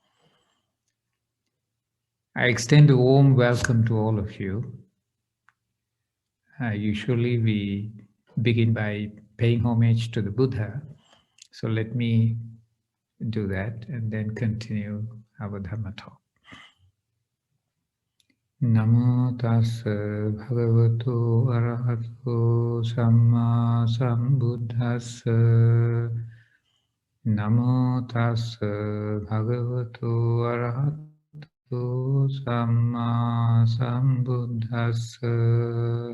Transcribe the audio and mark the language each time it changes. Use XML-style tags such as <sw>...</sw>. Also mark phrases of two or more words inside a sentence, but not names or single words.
<en>I extend a warm welcome to all of you. Usually we begin by paying homage to the Buddha. So let me do that and then continue our Dhamma talk.</en> <pi>Namo tassa bhagavato arahato samma sambuddhassa. Namo tassa bhagavato arahato samma sambuddhassa.</pi>